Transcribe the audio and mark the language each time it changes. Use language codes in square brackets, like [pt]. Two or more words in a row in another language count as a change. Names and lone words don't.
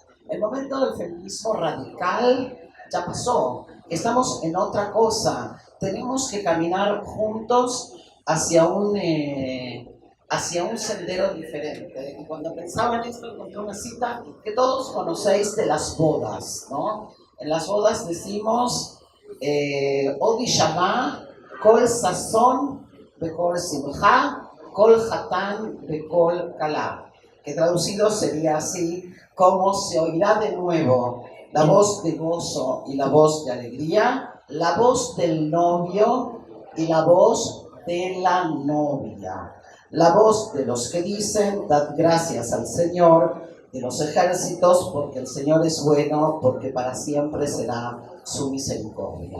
[es] El momento del feminismo radical ya pasó, estamos en otra cosa, tenemos que caminar juntos hacia un sendero diferente. Y cuando pensaba en esto, encontré una cita que todos conocéis de las bodas, ¿no? En las bodas decimos, [he] עוד ישמע, קול ששון, בקול שמחה, קול חתן, בקול כלה, [es] que traducido sería así, como se oirá de nuevo la voz de gozo y la voz de alegría, la voz del novio y la voz de la novia, la voz de los que dicen, dad gracias al Señor de los ejércitos, porque el Señor es bueno, porque para siempre será su misericordia.